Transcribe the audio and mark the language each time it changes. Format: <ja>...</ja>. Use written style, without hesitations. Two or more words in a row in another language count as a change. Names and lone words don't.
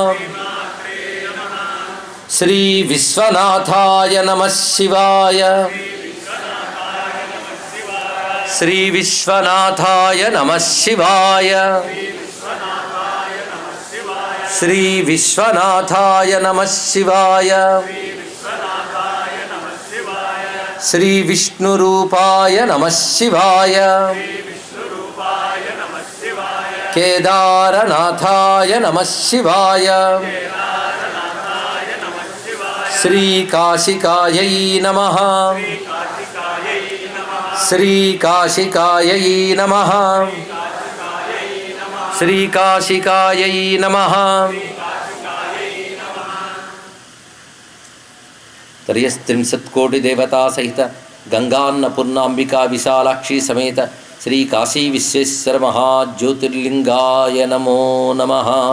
<sa>श्री विश्वनाथाय नमः शिवाय। श्री विश्वनाथाय नमः शिवाय। श्री विश्वनाथाय नमः शिवाय। శ్రీ విష్ణురూపాయ నమః శివాయ కేదారనాథాయ నమః శివాయ శ్రీకాశికాయై నమః శ్రీకాశికాయై నమః శ్రీకాశికాయై నమః త్రయస్త్రింశత్కోటిదేవతా సహిత గంగాన్నపూర్ణాంబికా విశాలాక్షి సమేత శ్రీ కాశీ విశ్వేశ్వర మహాజ్యోతిర్లింగాయ నమో నమః.</sa>